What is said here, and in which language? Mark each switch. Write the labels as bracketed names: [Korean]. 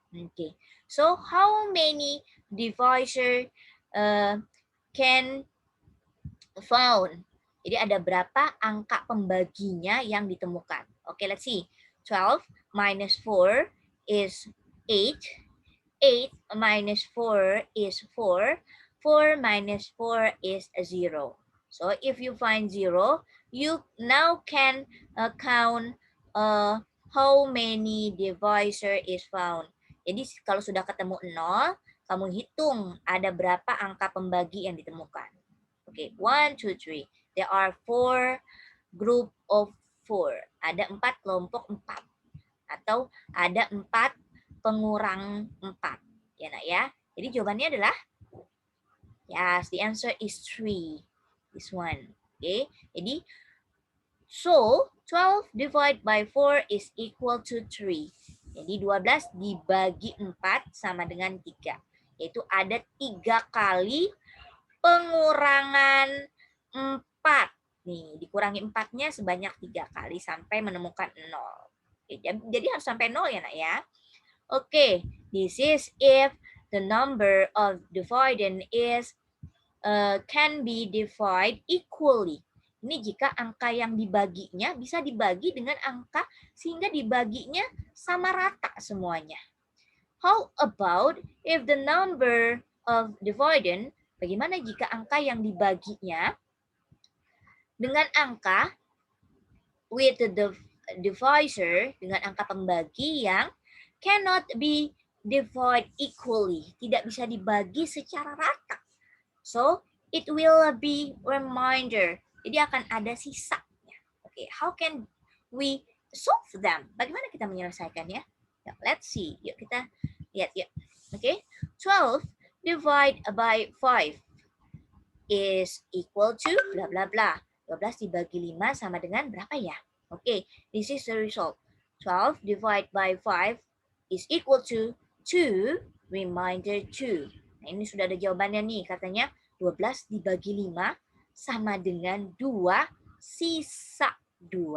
[English] Oke, so how many divisor can found? [Indonesian] Jadi ada berapa angka pembaginya yang ditemukan? [English] Oke, let's see. 12 minus 4 is 8. 8 minus 4 is 4. 4 minus 4 is 0. So if you find 0, you now can count how many divisor is found. [Indonesian] Jadi kalau sudah ketemu 0, kamu hitung ada berapa angka pembagi yang ditemukan. [English] Oke, 1, 2, 3. There are 4 group of 4. [Indonesian] Ada 4 kelompok 4. Atau ada 4 pengurang 4. Ya, nak ya. Jadi jawabannya adalah, [English] yes, the answer is 3. This one. Okay. Jadi, so 12 divided by 4 is equal to 3. [Indonesian] Jadi 12 dibagi 4 sama dengan 3. Yaitu ada 3 kali pengurangan 4. Nih, dikurangi 4-nya sebanyak 3 kali sampai menemukan 0. Oke, jadi harus sampai 0 ya, nak ya. [English] Oke, this is if the number of dividend is can be divided equally. [Indonesian] Ini jika angka yang dibaginya bisa dibagi dengan angka sehingga dibaginya sama rata semuanya. [English] How about if the number of dividend, [Indonesian] bagaimana jika angka yang dibaginya dengan angka [English] with the divisor, [Indonesian] dengan angka pembagi yang [English] cannot be divided equally, [Indonesian] tidak bisa dibagi secara rata. [English] So, it will be remainder. [Indonesian] Jadi akan ada sisanya. [English] Oke, how can we solve them? [Indonesian] Bagaimana kita menyelesaikannya? Ya, [English] let's see. [Indonesian] Yuk kita lihat yuk. [English] Oke, 12 divided by 5 is equal to bla bla bla. [Indonesian] 12 dibagi 5 sama dengan berapa ya? [English] Oke, this is the result. 12 divided by 5 is equal to 2 remainder 2. [Indonesian] Nah, ini sudah ada jawabannya nih. Katanya 12 dibagi 5 sama dengan 2 sisa 2.